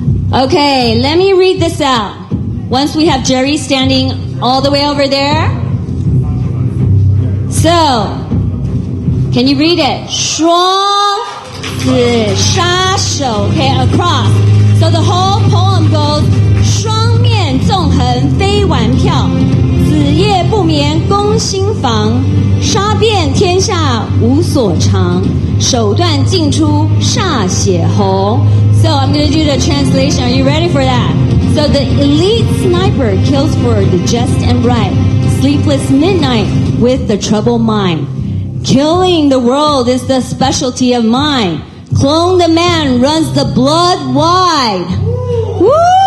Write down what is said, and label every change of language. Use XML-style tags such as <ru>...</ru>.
<en>Okay, let me read this out. Once we have Jerry standing all the way over there. So, can you read it? 双子杀手, okay, across. So the whole poem goes,</en> <zh>双面纵横飞玩票, 子夜不眠攻心房, 杀遍天下无所长, 手段尽出歃血红.</zh> <en>So I'm going to do the translation. Are you ready for that? So the elite sniper kills for the just and right. Sleepless midnight with the troubled mind. Killing the world is the specialty of mine. Clone the man runs the blood wide. Woo!</en>